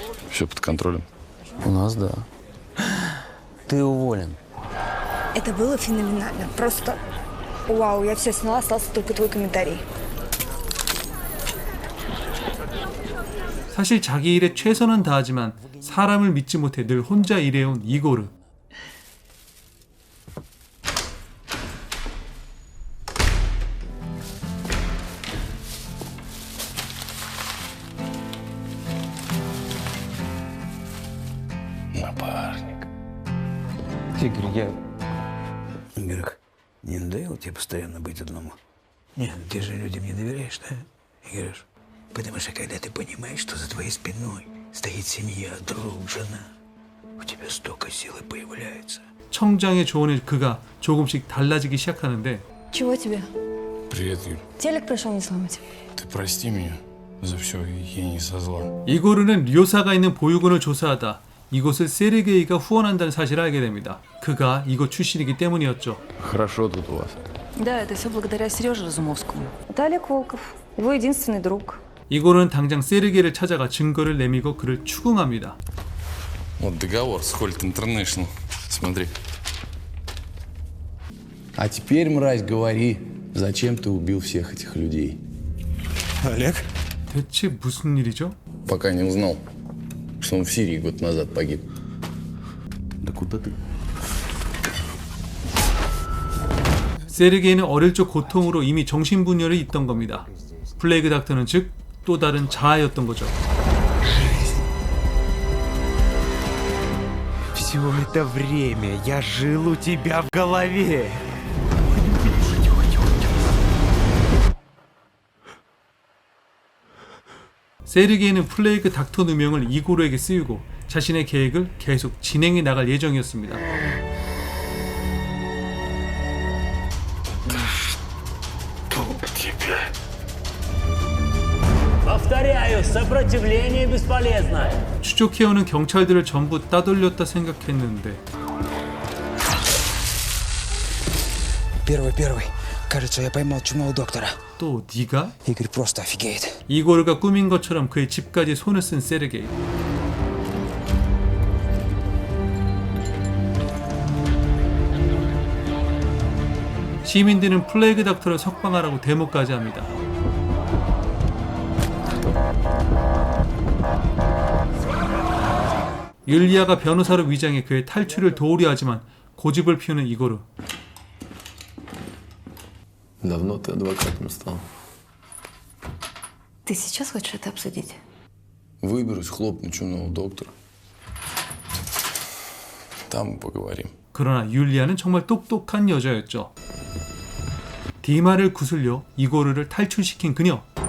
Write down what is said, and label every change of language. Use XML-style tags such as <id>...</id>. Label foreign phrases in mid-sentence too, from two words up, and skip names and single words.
<ru>Все под контролем. У нас, да. Ты уволен. Это было феноменально. Просто вау, я все сняла, остался только твой комментарий.</ru> <ko>사실 자기 일에 최선은 다하지만 사람을 믿지 못해 늘 혼자 일해온 이고르.</ko> <ru>Напарник. Игорь, я... Игорек, не надоело тебе постоянно быть одному? Нет, ты же людям не доверяешь, да, Игореш? Потому что когда ты понимаешь, что за твоей спиной стоит семья, друг, жена, у тебя столько силы появляется.</ru> <ko>청장의 조언에 그가 조금씩 달라지기 시작하는데</ko> <ru>Чего тебе? Привет, Юль. Телек пришел не сломать. Ты прости меня за все, я не со зла.</ru> <ko>이고르는 료사가 있는 보육원을 조사하다 이곳을 세르게이가 후원한다는 사실을 알게 됩니다. 그가 이곳 출신이기 때문이었죠.</ko> <ru>Хорошо тут у вас. Да, это все благодаря Сереже Разумовскому. Это Олег Волков, его единственный друг.</ru> <ko>이고르는 당장 세르게이를 찾아가 증거를 내밀고 그를 추궁합니다.</ko> <ru>Вот договор с Holt International. Смотри. А теперь, мразь, говори, зачем ты убил всех этих людей? Олег?</ru> <ko>대체 무슨 일이죠?</ko> <ru>Пока не узнал, что он в Сирии год назад погиб. Да куда ты?</ru> <ko>세르게이는 어릴 적 고통으로 이미 정신분열이 있던 겁니다. 플레이그 닥터는 즉 또 다른 자아였던 거죠.</ko> <ru>Все это время я жил у тебя в голове.</ru> <ko>세르게이는 플레이그 닥터 누명을 이고르에게 쓰이고 자신의 계획을 계속 진행해 나갈 예정이었습니다.</ko> <ru>Повторяю, сопротивление бесполезно.</ru> <ko>추적해오는 경찰들을 전부 따돌렸다 생각했는데</ko> <ru>Первый. Кажется, я поймал чумного доктора.</ru> <ko>또 네가?</ko> <ru>Игорь просто офигеет.</ru> <ko>이고르가 꾸민 것처럼 그의 집까지 손을 쓴 세르게이. 시민들은 플레이그 닥터를 석방하라고 데모까지 합니다. 율리아가 변호사로 위장해 그의 탈출을 도우려 하지만 고집을 피우는 이고르.</ko> <ru>Давно ты адвокатом стал? Ты сейчас хочешь это обсудить? Выберусь, хлопну чумного доктора. Там поговорим.</ru> <ko>그러나 율리아는 정말 똑똑한 여자였죠. 디마를 구슬려 이고르를 탈출시킨 그녀.</ko>